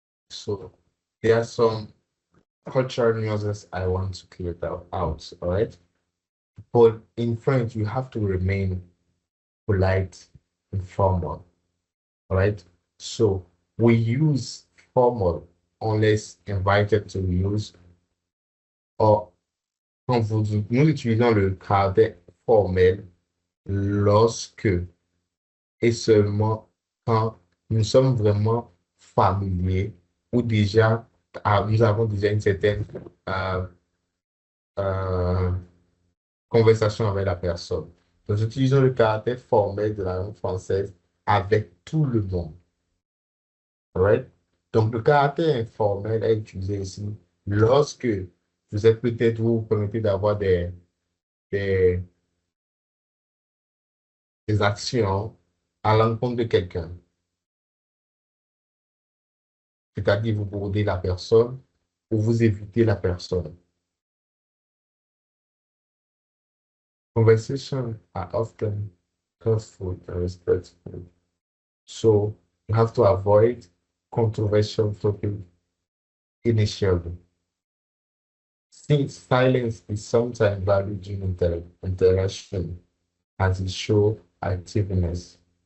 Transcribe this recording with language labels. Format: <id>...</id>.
<en>So there are some cultural nuances I want to clear that out. All right. But in French, you have to remain polite and formal. All right. So we use formal unless invited to use or</en> <fr>quand nous utilisons le caractère formel lorsque et seulement quand nous sommes vraiment familiers ou déjà nous avons déjà une certaine euh, euh, conversation avec la personne. Donc, utilisons le caractère formel de la langue française avec tout le monde.</fr> <en>Alright?</en> <fr>Donc, le caractère informel est utilisé ici lorsque vous êtes peut-être, vous permettez d'avoir des, des actions à l'encontre de quelqu'un. C'est-à-dire, vous bourdez la personne ou vous évitez la personne.</fr> <en>Conversations are often truthful and respectful. So you have to avoid controversial topics initially. Since silence is sometimes valued during interaction as it shows activeness.</en>